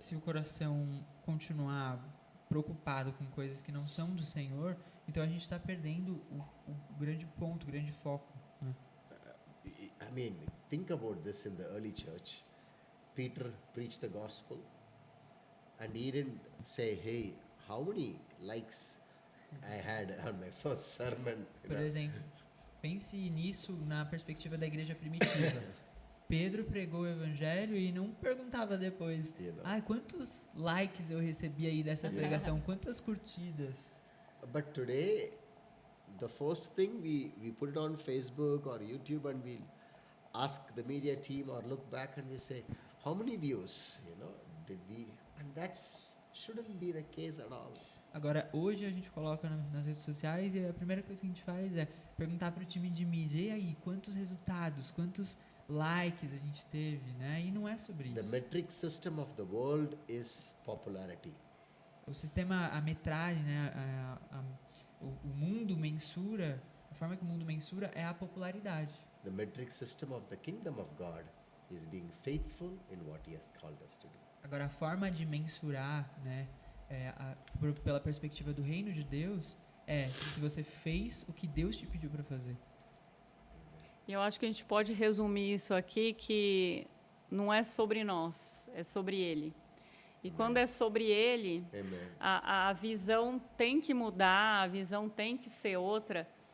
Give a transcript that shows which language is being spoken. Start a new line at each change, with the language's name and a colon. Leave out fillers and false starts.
Portuguese: Se o coração continuar preocupado com coisas que não são do Senhor, então a gente está perdendo o grande ponto, o grande foco. Né?
English: I mean, think about this in the early church. Peter preached the gospel, and he didn't say, "Hey, how many likes I had on my first sermon?"
Portuguese: Por exemplo, pense nisso na perspectiva da igreja primitiva. Pedro pregou o evangelho e não perguntava depois, quantos likes eu recebi aí dessa pregação, quantas curtidas.
English: But today, the first thing we put it on Facebook or YouTube, and we ask the media team or look back and we say, how many views, you know, did we? And that's shouldn't be the case at all.
Portuguese: Agora, hoje a gente coloca nas redes sociais e a primeira coisa que a gente faz é perguntar para o time de mídia, e aí, quantos resultados, quantos likes a gente teve, né? E não é sobre isso.
English: The metric system of the world is popularity.
Portuguese: O sistema, a metragem, né? O mundo mensura, a forma que o mundo mensura é a popularidade.
English: The metric system of the kingdom of God is being faithful in what He has called us to do.
Portuguese: Agora, a forma de mensurar, né? Pela perspectiva do reino de Deus, se você fez o que Deus te pediu para fazer. E eu acho que a gente pode resumir isso aqui, que não é sobre nós, é sobre Ele. E quando é sobre Ele, a visão tem que mudar, a visão tem que ser outra.